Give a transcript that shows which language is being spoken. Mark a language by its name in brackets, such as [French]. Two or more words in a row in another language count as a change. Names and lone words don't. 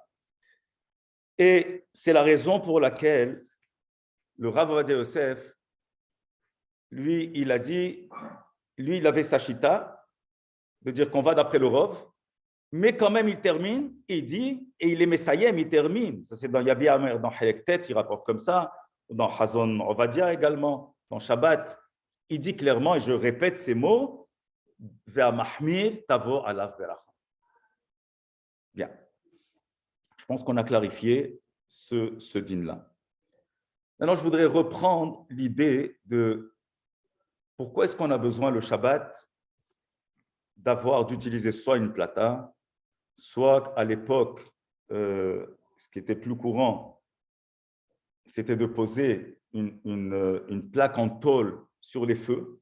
[French] Et c'est la raison pour laquelle le Rav Ovadia Yosef, lui, il a dit, lui, il avait sa chita, de dire qu'on va d'après le Rov, mais quand même, il termine, il dit, et il est Messayem, il termine. Ça, c'est dans Yabi Amer, dans Hayektet, il rapporte comme ça, dans Hazon Ovadia également. Dans Shabbat, il dit clairement, et je répète ces mots, [Hebrew] והמחמיר תבוא עליו ברכה. [French] Bien. Je pense qu'on a clarifié ce din-là. Maintenant, je voudrais reprendre l'idée de pourquoi est-ce qu'on a besoin le Shabbat d'utiliser soit une plata, soit à l'époque, ce qui était plus courant, c'était de poser une plaque en tôle sur les feux.